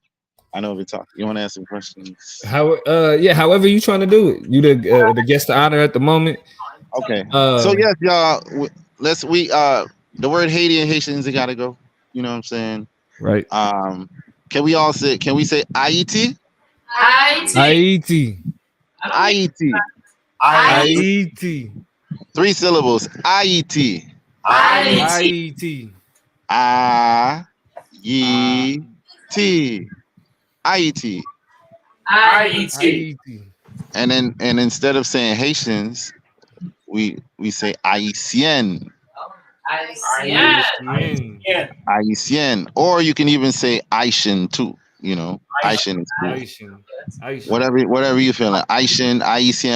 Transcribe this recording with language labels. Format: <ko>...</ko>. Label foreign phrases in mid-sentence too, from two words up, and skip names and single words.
<en>I know we talk. You want to ask some questions? Yeah, however you trying to do it. You the guest of honor at the moment. Okay. So yes, y'all. The word Haiti and Haitians, it gotta go. You know what I'm saying? Right. Can we all say? Can we say IET? IET. IET. IET. 3 syllables. IET. IET. IET. IET. IET. And instead of saying Haitians, we say Haitian. Haitian. Or you can even say Haitian too. You know, Haitian is cool. Whatever you feeling. Haitian, Haitian.</en>